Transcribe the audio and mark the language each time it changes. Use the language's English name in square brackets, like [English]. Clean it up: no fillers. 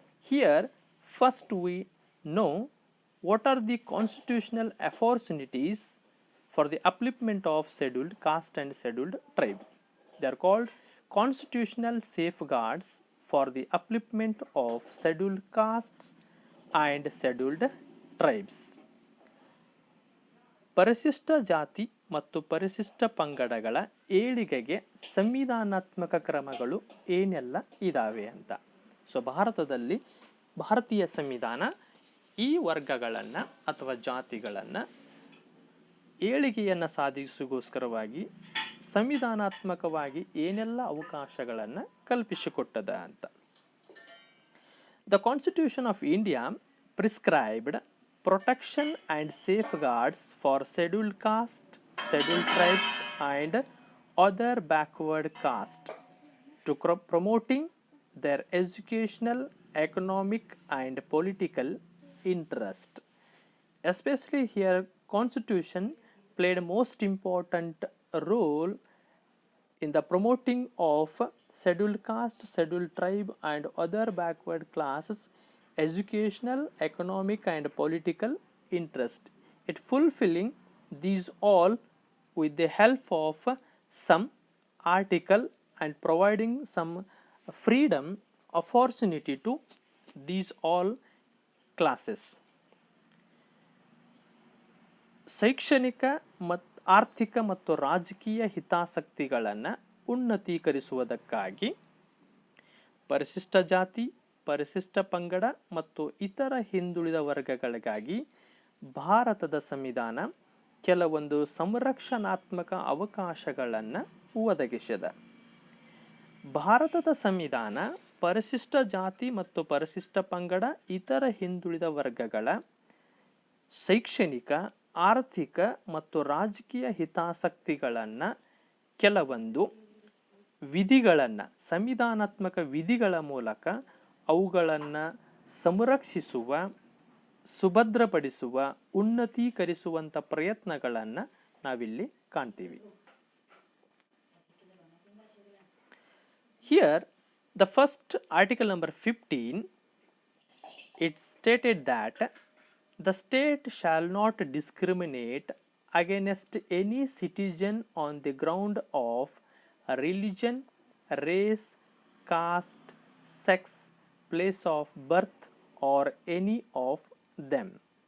[English] Here first we know what are the constitutional opportunities for the upliftment of scheduled caste and scheduled tribe. They are called constitutional safeguards for the upliftment of scheduled castes and scheduled tribes. [Kannada] ಪರಿಶಿಷ್ಟ ಜಾತಿ ಮತ್ತು ಪರಿಶಿಷ್ಟ ಪಂಗಡಗಳ ಏಳಿಗೆಗೆ ಸಂವಿಧಾನಾತ್ಮಕ ಕ್ರಮಗಳು ಏನೆಲ್ಲ ಇದಾವೆ ಅಂತ. ಸೊ ಭಾರತದಲ್ಲಿ ಭಾರತೀಯ ಸಂವಿಧಾನ ಈ ವರ್ಗಗಳನ್ನು ಅಥವಾ ಜಾತಿಗಳನ್ನು ಏಳಿಗೆಯನ್ನು ಸಾಧಿಸೋಗೋಸ್ಕರವಾಗಿ ಸಂವಿಧಾನಾತ್ಮಕವಾಗಿ ಏನೆಲ್ಲ ಅವಕಾಶಗಳನ್ನು ಕಲ್ಪಿಸಿಕೊಟ್ಟದ ಅಂತ. [English] The constitution of India prescribed protection and safeguards for scheduled caste, scheduled tribes and other backward caste to promoting their educational, economic and political interest. Especially here constitution played most important role in the promoting of scheduled caste, scheduled tribe and other backward classes educational, economic and political interest. It fulfilling these all with the help of some article and providing some freedom opportunity to these all classes. [Kannada] ಶೈಕ್ಷಣಿಕ ಆರ್ಥಿಕ ಮತ್ತು ರಾಜಕೀಯ ಹಿತಾಸಕ್ತಿಗಳನ್ನು ಉನ್ನತೀಕರಿಸುವುದಕ್ಕಾಗಿ ಪರಿಶಿಷ್ಟ ಜಾತಿ, ಪರಿಶಿಷ್ಟ ಪಂಗಡ ಮತ್ತು ಇತರ ಹಿಂದುಳಿದ ವರ್ಗಗಳಿಗಾಗಿ ಭಾರತದ ಸಂವಿಧಾನ ಕೆಲವೊಂದು ಸಂರಕ್ಷಣಾತ್ಮಕ ಅವಕಾಶಗಳನ್ನು ಒದಗಿಸಿದೆ. ಭಾರತದ ಸಂವಿಧಾನ ಪರಿಶಿಷ್ಟ ಜಾತಿ ಮತ್ತು ಪರಿಶಿಷ್ಟ ಪಂಗಡ ಇತರ ಹಿಂದುಳಿದ ವರ್ಗಗಳ ಶೈಕ್ಷಣಿಕ, ಆರ್ಥಿಕ ಮತ್ತು ರಾಜಕೀಯ ಹಿತಾಸಕ್ತಿಗಳನ್ನು ಕೆಲವೊಂದು ವಿಧಿಗಳನ್ನು, ಸಂವಿಧಾನಾತ್ಮಕ ವಿಧಿಗಳ ಮೂಲಕ ಅವುಗಳನ್ನು ಸಂರಕ್ಷಿಸುವ, ಸುಭದ್ರಪಡಿಸುವ, ಉನ್ನತೀಕರಿಸುವಂಥ ಪ್ರಯತ್ನಗಳನ್ನು ನಾವಿಲ್ಲಿ ಕಾಣ್ತೀವಿ. [English] Here the first article number 15, it stated that the state shall not discriminate against any citizen on the ground of religion, race, caste, sex, place of birth or any of them.